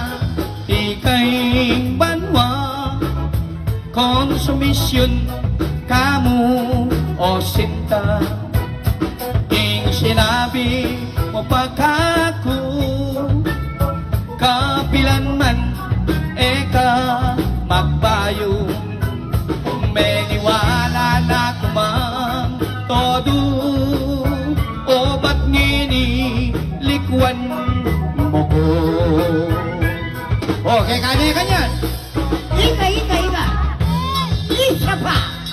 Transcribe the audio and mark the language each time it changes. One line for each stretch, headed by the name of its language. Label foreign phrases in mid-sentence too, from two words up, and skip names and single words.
Pampanga: ikay banwa, konsumisyon kamu o sinta, ing sinabi mo pagkaku, kapilanman eka magbayo, meniwala na kumang todo, o ba't ngini likwan mo ko.
Filipino: Okay, kanya-kanya. Ika. Isa pa.